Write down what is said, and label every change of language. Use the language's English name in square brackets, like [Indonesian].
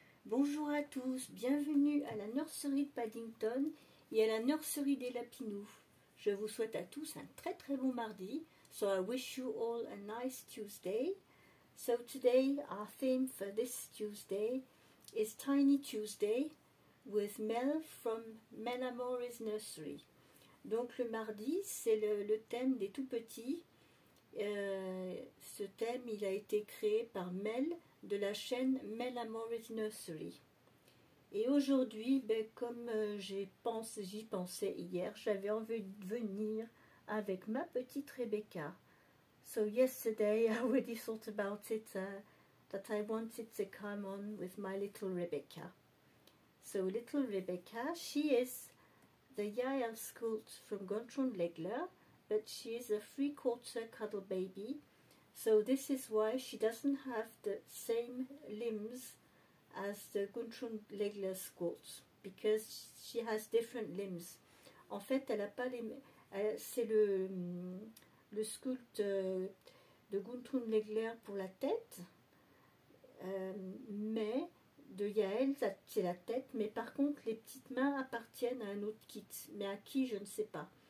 [French] Bonjour à tous, bienvenue à la nurserie de Paddington et à la nurserie des Lapinous. Je vous souhaite à tous un très bon mardi. [English] So I wish you all a nice Tuesday. So today our theme for this Tuesday is Tiny Tuesday with Mel from Melamore's Nursery. [French] Donc le mardi, c'est le thème des tout petits. Ce thème il a été créé par Mel de la chaîne Melamore's Nursery. Et aujourd'hui, comme j'y pensais hier, j'avais envie de venir avec ma petite Rebecca. [English] So yesterday I already thought about it, that I wanted to come on with my little Rebecca. So little Rebecca, she is the Yael Scout from Guntram Legler, but she is a 3/4 cuddle baby, so this is why she doesn't have the same limbs as the Guntram Legler Scout, because she has different limbs. [French] En fait, elle a pas les, c'est le sculpte de Guntram Legler pour la tête, mais de Yael, c'est la tête, mais par contre les petites mains appartiennent à un autre kit, mais à qui je ne sais pas.